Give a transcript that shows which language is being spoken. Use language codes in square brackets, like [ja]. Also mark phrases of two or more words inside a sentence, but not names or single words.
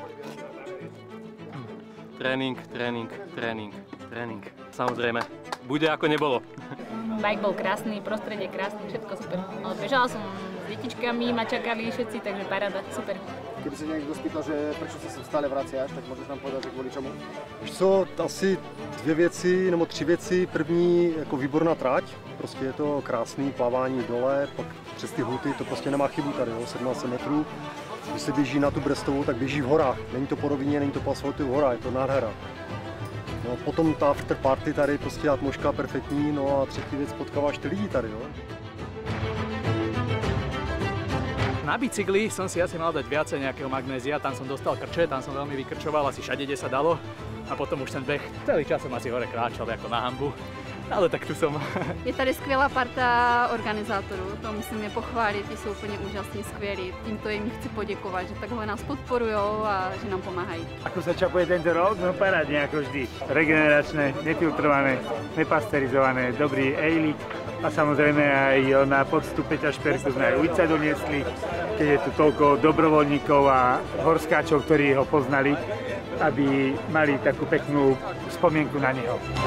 [sk] Tréning. Samozrejme, bude ako nebolo. Bike bol krásny, prostredie krásne, všetko super. No, bežala som s detičkami, ma čakali všetci, takže paráda, super. Keby sa niekto spýtal, že prečo sa sem stále vraciaš, tak môžeš nám povedať, že kvôli čomu? [cs] Víš co, asi 2 věci nebo 3 věci. První, jako výborná trať, prostě je to krásný plavání dole, pak přes ty huty, to prostě nemá chybu tady, jo, 17 metrů. Když se běží na tu Brestovou, tak běží v horách, není to po rovině, není to po asfaltu v horách, je to nádhera. No, potom ta [en] after party [cs] tady, prostě atmosféra perfektní, no a třetí věc, potkáváš ty lidi tady, jo. [sk] Na bicykli som si asi mal dať viacej nejakého magnézia, tam som dostal krče, tam som veľmi vykrčoval, asi všade, kde sa dalo. A potom už ten beh, celý čas som asi hore kráčal ako na hanbu. Ale tak tu som. [cs] Je tady skvělá parta organizátorů, to musím je pochválit, ti jsou úplně úžasně skvělí. Tímto jim chci poděkovat, že takhle nás podporujou a že nám pomáhají. [sk] Ako sa čapuje tento rok? No parádne ako vždy. Regeneračné, nefiltrované, nepasterizované, dobrý ejlik a samozrejme aj na poctu Peťa Šperku sme aj ujca doniesli, keď je tu toľko dobrovoľníkov a horskáčov, ktorí ho poznali, aby mali takú peknú spomienku na neho.